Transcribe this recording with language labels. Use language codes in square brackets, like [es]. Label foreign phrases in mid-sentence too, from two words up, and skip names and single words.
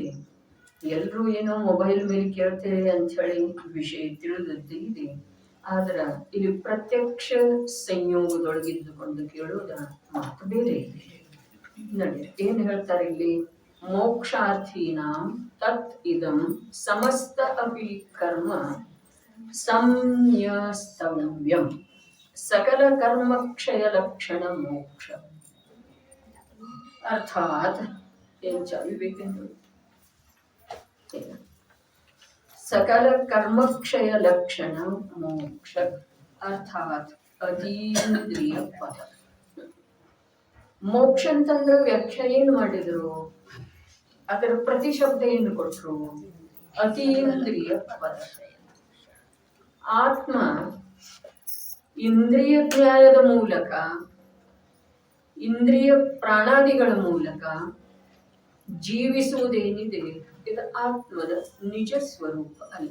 [kn] ಎಲ್ರೂ ಏನೋ ಮೊಬೈಲ್ ಮೇಲೆ ಕೇಳ್ತೇವೆ ಅಂತ ಹೇಳಿ ವಿಷಯ ತಿಳಿದದ್ದೇ ಇದೆ. ಆದ್ರ ಇಲ್ಲಿ ಪ್ರತ್ಯಕ್ಷ ಸಂಯೋಗದೊಳಗಿದ್ದುಕೊಂಡು ಕೇಳೋದ ಮಾತು ಬೇರೆ ಇದೆ. ನೋಡಿ ಏನ್ ಹೇಳ್ತಾರೆ ಇಲ್ಲಿ, [sa] ಮೋಕ್ಷಾರ್ಥೀನಾಂ ತತ್ ಇದಂ ಸಮಸ್ತ ಅಪಿ ಕರ್ಮ ಸಂನ್ಯಸ್ತವ್ಯಂ ಸಕಲ ಕರ್ಮಕ್ಷಯ ಲಕ್ಷಣ ಮೋಕ್ಷ. [kn] ಅರ್ಥಾತ್ ಏನ್ ಚಾವಿಬೇಕೆಂದು [sa] सकल कर्मक्षय लक्षण मोक्ष अर्थात अतीन्द्रिय पद. [kn] ಮೋಕ್ಷ ಅಂತಂದ್ರೆ ವ್ಯಾಖ್ಯೆ ಏನು ಮಾಡಿದ್ರು, ಅದರ ಪ್ರತಿಶಬ್ದ ಏನು ಕೊಟ್ರು, ಅತೀಂದ್ರಿಯ ಪದ. ಆತ್ಮ ಇಂದ್ರಿಯ ಜ್ಞಾನದ ಮೂಲಕ, ಇಂದ್ರಿಯ ಪ್ರಾಣಾದಿಗಳ ಮೂಲಕ ಜೀವಿಸುವುದೇನಿದೆ ಇದು ಆತ್ಮದ ನಿಜ ಸ್ವರೂಪ ಅಲ್ಲ.